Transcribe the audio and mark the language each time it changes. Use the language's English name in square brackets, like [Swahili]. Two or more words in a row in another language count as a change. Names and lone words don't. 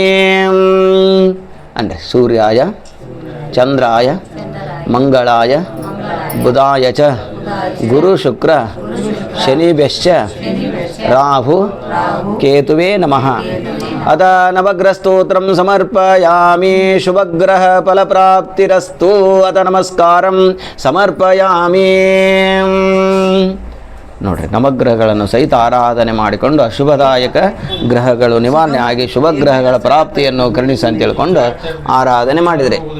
[Sanskrit] ಅಂದರೆ ಸೂರ್ಯಾಯ ಚಂದ್ರಾಯ ಮಂಗಳಾಯ ಬುಧಾಯ ಚ ಗುರು ಶುಕ್ರ ಶನಿ ಬೆಶ್ಚ ರಾಹು ಕೇತುವೇ ನಮಃ. ಅತ ನವಗ್ರಹಸ್ತೋತ್ರಂ ಸಮರ್ಪಯಾಮಿ. ಶುಭಗ್ರಹ ಫಲಪ್ರಾಪ್ತಿರಸ್ತು. ಅತ ನಮಸ್ಕಾರಂ ಸಮರ್ಪಯಾಮಿ. [Kannada] ನೋಡ್ರಿ, ನವಗ್ರಹಗಳನ್ನು ಸಹಿತ ಆರಾಧನೆ ಮಾಡಿಕೊಂಡು ಅಶುಭದಾಯಕ ಗ್ರಹಗಳು ನಿವಾರಣೆ ಆಗಿ ಶುಭ ಗ್ರಹಗಳ ಪ್ರಾಪ್ತಿಯನ್ನು ಕರುಣಿಸಿ ಅಂತ ಹೇಳ್ಕೊಂಡು ಆರಾಧನೆ ಮಾಡಿದರೆ